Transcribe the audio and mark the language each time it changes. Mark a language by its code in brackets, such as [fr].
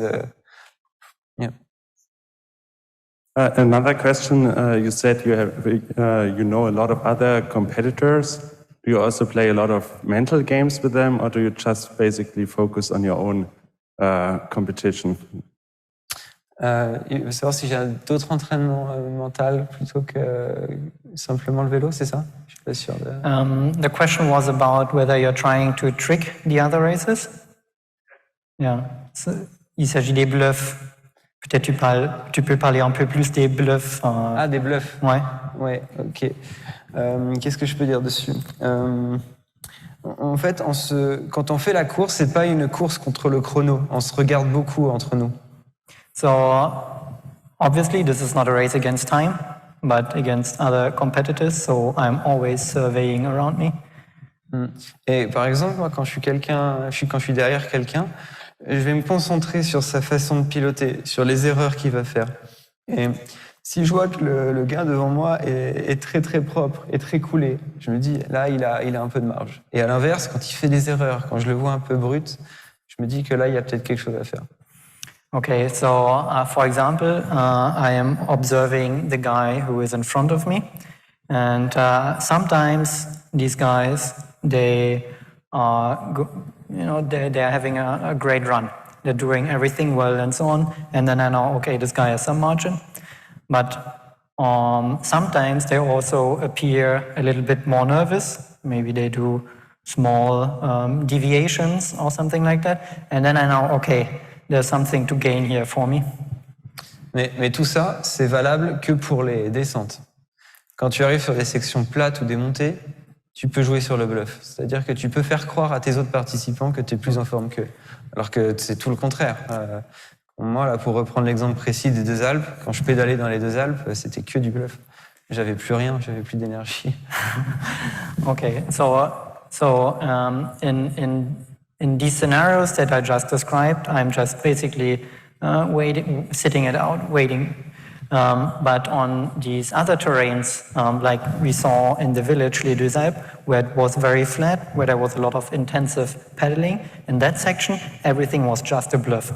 [en] Yeah. Another question, you said you have, you know a lot of other competitors. Do you also play a lot of mental games with them, or do you just basically focus on your own competition? [fr] Il veut savoir si j'ai d'autres entraînements mentaux plutôt que simplement le vélo, c'est ça? Je suis pas sûr de... [en] The question was about whether you're trying to trick the other racers. Yeah. So, [fr] il s'agit des bluffs. Peut-être tu peux parler un peu plus des bluffs. Ah, des bluffs. Ouais. Ouais, ok. Qu'est-ce que je peux dire dessus? En fait, quand on fait la course, c'est pas une course contre le chrono. On se regarde beaucoup entre nous. [en] So obviously this is not a race against time, but against other competitors. So I'm always surveying around me. [fr] Et par exemple, moi, quand je suis derrière quelqu'un, je vais me concentrer sur sa façon de piloter, sur les erreurs qu'il va faire. Et si je vois que le gars devant moi est très très propre et très coulé, je me dis là il a un peu de marge. Et à l'inverse, quand il fait des erreurs, quand je le vois un peu brut, je me dis que là il y a peut-être quelque chose à faire. [en] Okay, so for example, I am observing the guy who is in front of me, and sometimes these guys they they're having a great run. They're doing everything well and so on, and then I know, okay, this guy has some margin. But sometimes they also appear a little bit more nervous. Maybe they do small deviations or something like that, and then I know, okay, there's something to gain here for me. [fr] Mais tout ça, c'est valable que pour les descentes. Quand tu arrives sur des sections plates ou des montées, tu peux jouer sur le bluff. C'est-à-dire que tu peux faire croire à tes autres participants que tu es plus en forme qu'eux. Alors que c'est tout le contraire. Moi, là, pour reprendre l'exemple précis des deux Alpes, quand je pédalais dans les deux Alpes, c'était que du bluff. J'avais plus rien, j'avais plus d'énergie. [en] Okay, so in these scenarios that I just described, I'm just basically sitting it out, waiting. But on these other terrains, like we saw in the village Les Deux Alpes, where it was very flat, where there was a lot of intensive pedaling, in that section, everything was just a bluff.